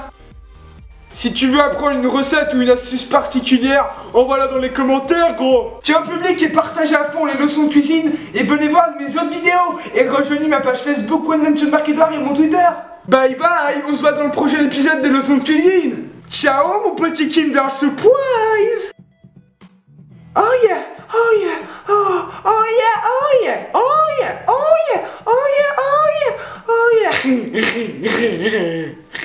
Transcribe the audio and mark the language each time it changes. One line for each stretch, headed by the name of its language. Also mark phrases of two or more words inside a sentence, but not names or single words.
French: Si tu veux apprendre une recette ou une astuce particulière, envoie-la dans les commentaires, gros. Tiens au public et partagez à fond les leçons de cuisine. Et venez voir mes autres vidéos. Et rejoignez ma page Facebook One Mention Marketer et mon Twitter.
English: Bye bye,
French: on se voit dans le prochain épisode des leçons de cuisine. Ciao mon petit Kinder Surprise.
English: Oh yeah, oh yeah, oh, oh yeah, oh yeah, oh yeah, oh yeah, oh yeah, oh yeah, oh yeah.